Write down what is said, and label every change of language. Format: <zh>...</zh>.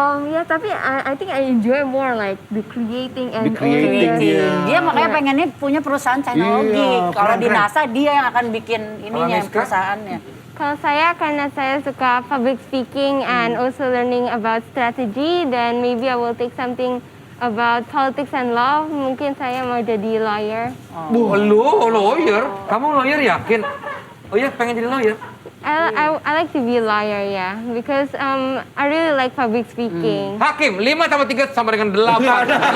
<id>Ya tapi</id> <en>I think I enjoy more like the creating and The creating, all the-</en> <id>iya. Dia makanya pengennya punya perusahaan teknologi. Iya, Kalau di keren. NASA dia yang akan bikin ininya Miska? perusahaannya. Kalau saya, karena saya suka</id> <en>public speaking and also learning about strategy, then maybe I will take something about politics and law.</en> <id>Mungkin saya mau jadi lawyer. Oh, lu</id> <en>lawyer?</en> <id>Kamu lawyer yakin? Oh iya, pengen jadi lawyer?</id> <en>I like to be a lawyer, yeah, because I really like public speaking.</en> <id>Hakim, 5 tambah 3 sama dengan 8.</id>